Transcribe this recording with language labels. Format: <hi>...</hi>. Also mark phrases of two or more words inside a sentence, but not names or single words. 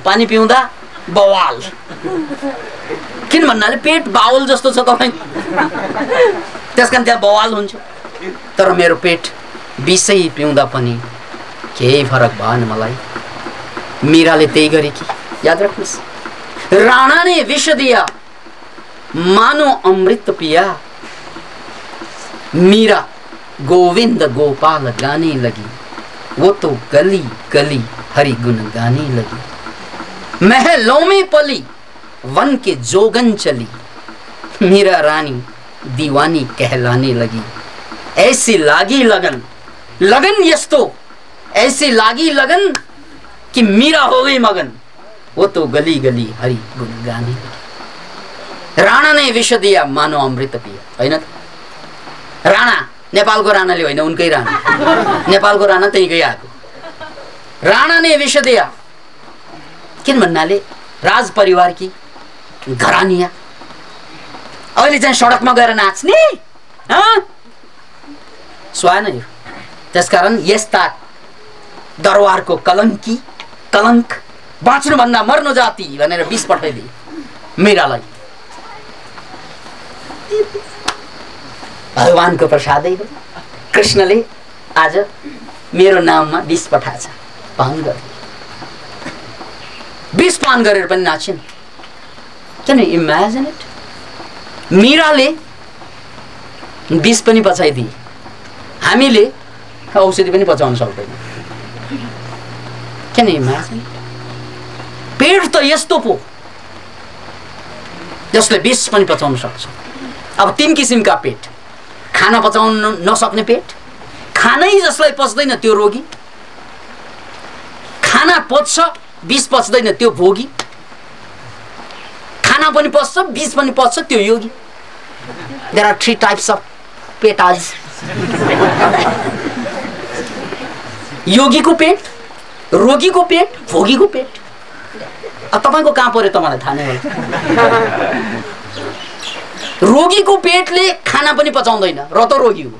<ne>पानी पिउँदा बवाल, किन भन्नाले पेट बाउल जस्तो छ तपाईँ, त्यसकारण त्यहाँ बवाल हुन्छ। तर मेरो पेट विषै पिउँदा पनि केही फरक भएन मलाई। मीराले त्यही गरे कि, याद राख्नुहोस्।</ne> <hi>राणा ने विष दिया मानो अमृत पिया, मीरा गोविंद गोपाल गाने लगी, वो तो गली गली हरि गुण गाने लगी। महलों में पली वन के जोगन चली, मीरा रानी दीवानी कहलाने लगी। ऐसी लागी लगन, लगन यस्तो ऐसी लागी लगन कि मीरा हो गई मगन, वो तो गली गली हरि गुण गाने लगी। राणा ने विष दिया मानो अमृत पिया,</hi> <ne>होइन त? राणा नेपालको राणाले होइन, उनकै राणा, नेपालको राणा त्यहीँकै आएको।</ne> <hi>राणा ने विष दिया,</hi> <ne>किन भन्नाले राज परिवारकी घरानिया अहिले चाहिँ सडकमा गएर नाच्ने सुहाएन यो। त्यसकारण यस्ता दरबारको कलङ्की कलङ्क बाँच्नुभन्दा मर्नु जाति भनेर विष पठाइदिए मीरालाई। भगवानको प्रसादै हो, कृष्णले आज मेरो नाममा विष पठाएछ, पान गरे। विष पान गरेर पनि नाचिन्।</ne> <en>Can you imagine it?</en> <ne>मीराले विष पनि पचाइदिए, हामीले औषधि पनि पचाउन सक्दैन।</ne> <en>Can you imagine?</en> <ne>पेट त यस्तो पो जसले विष पनि पचाउन सक्छ। अब तीन किसिमका पेट, खाना पचाउन नसक्ने पेट, खानै जसलाई पच्दैन त्यो रोगी, खाना पच्छ विष पच्दैन त्यो भोगी, खाना पनि पच्छ विष पनि पच्छ त्यो योगी।</ne> <en>There are 3 types of पेटाज।</en> <ne>योगीको पेट, रोगीको पेट, भोगीको पेट। अब तपाईको कहाँ पर्यो त मलाई थाहा नै होला। रोगीको पेटले खाना पनि पचाउँदैन, र त रोगी हो।</ne>